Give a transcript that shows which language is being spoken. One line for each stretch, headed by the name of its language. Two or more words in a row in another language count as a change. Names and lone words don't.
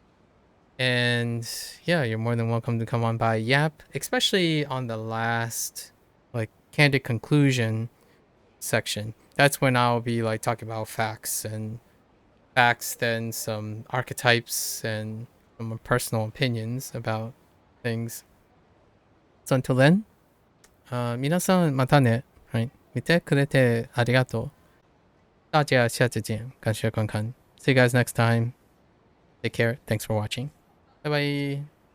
English: And yeah, you're more than welcome to come on by Yap, especially on the last, like, candid conclusion section. That's when I'll be like talking about facts, then some archetypes and some personal opinions about things. So until then,
Japanese: 皆さんまたね。はい。見てくれてありがとう。
Chinese: 大家下次见。感谢观看。
English: See you guys next time. Take care.
Chinese: Thanks for watching. Bye bye.